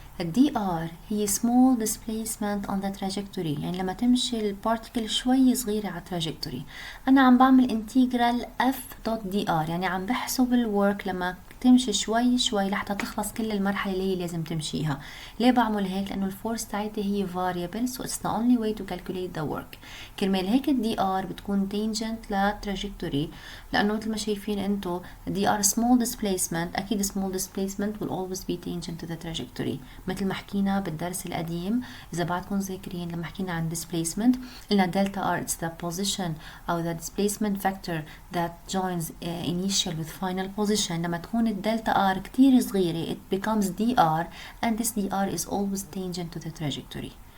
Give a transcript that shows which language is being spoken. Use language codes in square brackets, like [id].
[ar] الدي ار هي small displacement on the trajectory، يعني لما تمشي البارتيكل شوي صغيره على trajectory. انا عم بعمل انتجرال f dot dr، يعني عم بحسب الورك لما تمشي شوي شوي لحتى تخلص كل المرحله اللي هي لازم تمشيها. ليه بعمل هيك؟ لانه الفورس تاعتي هي variable، [en] so it's the only way to calculate the work. [ar] كرمال هيك الدي ار بتكون tangent للتراجكتوري، لانه مثل ما شايفين انتو دي ار [en] small displacement، اكيد small displacement will always be tangent to the trajectory. [ar] مثل ما حكينا بالدرس القديم اذا بعدكم ذاكرين لما حكينا عن displacement قلنا delta r it's the position او [en] the displacement vector that joins initial with final position. [ar] لما تكون الدلتا r كتير صغيرة [en] it becomes dr and this dr is always tangent to the trajectory.